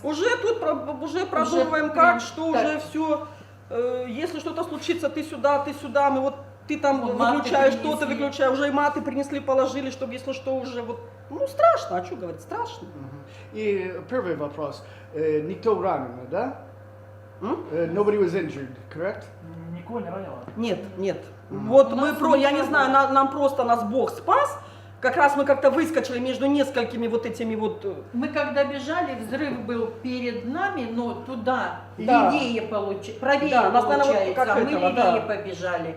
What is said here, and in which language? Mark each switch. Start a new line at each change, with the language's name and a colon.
Russian: Уже тут уже продумываем, как, что уже все. Если что-то случится, ты сюда, мы вот, ты там выключаешь что-то, выключаешь, уже и маты принесли, положили, чтобы, если что, уже вот, ну, страшно, а что говорить, страшно. И первый вопрос, никто ранен, да?
English: Nobody was injured, correct?
Russian: Никого не ранило? Нет. Вот мы, я не знаю, нам просто нас Бог спас. Как раз мы как-то выскочили между несколькими вот этими вот... Мы когда бежали, взрыв был перед нами, но туда, левее, правее, да, нас, получается, наверное, вот как мы этого, левее побежали.